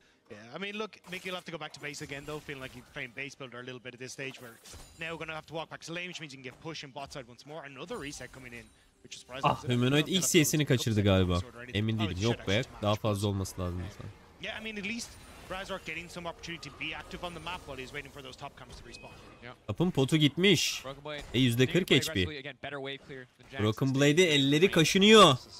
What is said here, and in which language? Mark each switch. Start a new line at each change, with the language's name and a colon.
English: Yeah, I mean, look, Mickey will have to go back to base again, though, feeling like he framed base builder a little bit at this stage. We're now going to have to walk back to lane, which means you can get push and bot side once more. Another reset coming in.
Turkish: Ah, Humanoid ilk CS'ini kaçırdı galiba. Emin değilim. Yok be. Daha fazla olması lazım.
English: Yeah, I mean, at least Razork getting some opportunity to be active on the map while he's waiting for those top camps to respawn.
Turkish: Tapın potu gitmiş. %40 HP. Broken Blade'i elleri kaşınıyor.